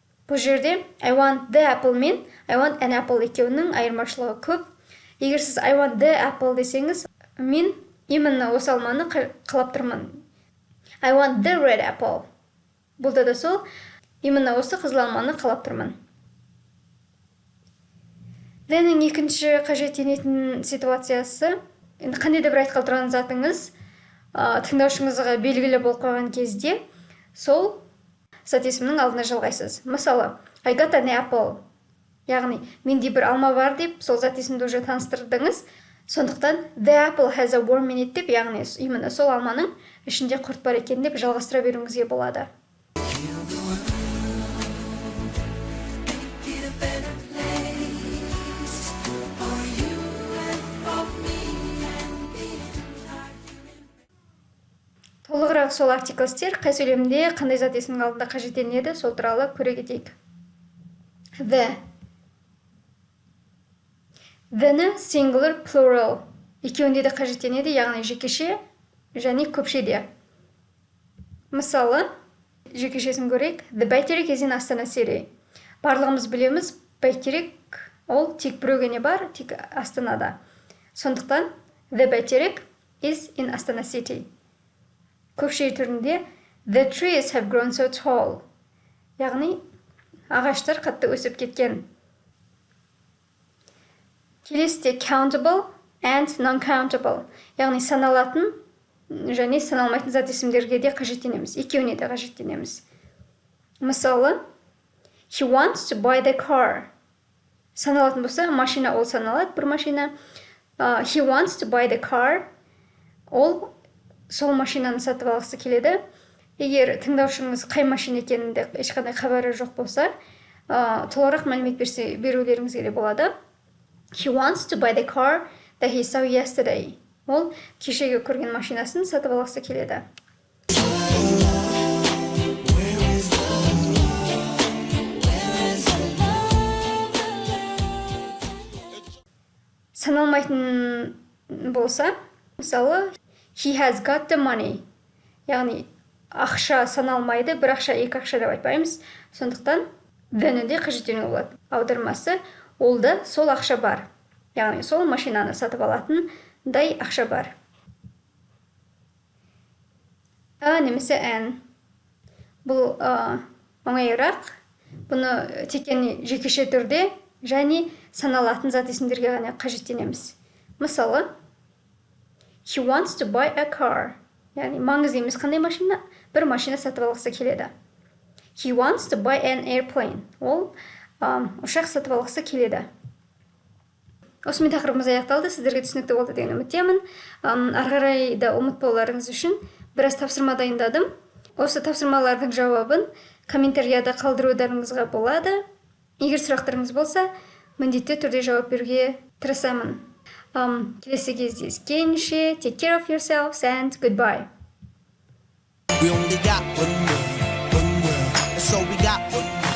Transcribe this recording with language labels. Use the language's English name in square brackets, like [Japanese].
[Kazakh] Бұл жерде [English] I want the apple [Kazakh] мен [English] I want an apple [Kazakh] екеуінің айырмашылығы көп. Егер сіз [English] I want the apple [Kazakh] десеңіз, мен именно осы алманы қалап тұрмын. [English] I want the red apple. [Kazakh] Бұлда да сол, именно осы қызыл алманы қалап тұрмын. The-нің екінші қажеттенетін ситуациясы, қандай да бір айтқалы тұрған затыңыз тыңдаушыңызға белгілі болып қойған кезде, сол зат есімнің алдына жалғайсыз. Мысалы, [English] I got an apple. [Kazakh] Яғни, менде бір алма бар деп, сол зат есімді уже таныстырдыңыз. Сондықтан, [English] the apple has a worm in it [Kazakh] деп, яғни, именно сол алманың ішінде құрт бар екен деп жалғастыра беруіңізге болады. Толығырақ сол артиклстер қай сөйлемде қандай зат есімнің алдында қажеттенеді, сол туралы көре кетейік. [English] The. [Kazakh] The-ні singular, plural екеуінде де қажеттенеді, яғни жекеше және көпшеде. Мысалы, жекешесін көрейік. [English] The бәйтерек is in Астана City. [Kazakh] Барлығымыз білеміз, бәйтерек ол тек бір ғана бар, тек Астанада. Сондықтан, [English] the бәйтерек is in Астана City. [Kazakh] Көпше түрінде [English] the trees have grown so tall. [Kazakh] Яғни, ағаштар қатты өсіп кеткен. Келесіде [English] countable and non-countable. [Kazakh] Яғни саналатын және саналмайтын зат есімдерге де қажеттенеміз. Екеуіне де қажеттенеміз. Мысалы, [English] he wants to buy the car. [Kazakh] Саналатын болса, машина ол саналады, бір машина. [English] He wants to buy the car. [Kazakh] Ол сол машинаны сатып алғысы келеді. Егер тыңдаушыңыз қай машина екенінде ешқандай хабары жоқ болса, толығырақ мәлімет берулеріңізге де болады. [English] He wants to buy the car that he saw yesterday. [Kazakh] Ол кешегі көрген машинасын сатып алғысы келеді. Саналмайтын болса, мысалы, [English] he has got the money. [Kazakh] Яғни, ақша саналмайды, бір ақша, екі ақша деп айтпаймыз. Сондықтан, the-ні де қажеттену болады. Аудармасы, олда сол ақша бар. Яғни, сол машинаны сатып алатындай ақша бар. A немесе N. Бұл оңайырақ. Бұны тек қана жекеше түрде және саналатын зат есімдерге ғана қажеттенеміз. Мысалы, [English] he wants to buy a car. [Kazakh] Яғни маңызды емес қандай машина? Бір машина сатып алғысы келеді. [English] He wants to buy an airplane. [Kazakh] Ол ұшақ сатып алғысы келеді. Осымен тақырыбымыз аяқталды. Сіздерге түсінікті болды деген үміттемін. Ары қарай да ұмытпауларыңыз үшін біраз тапсырма дайындадым. Осы тапсырмалардың жауабын комментарияда қалдырударыңызға болады. Егер сұрақтарыңыз болса, міндетті түрде жауап беруге тырысамын. Келесі кездескенше, [English] take care of yourselves and goodbye. We only got one world, and so we got one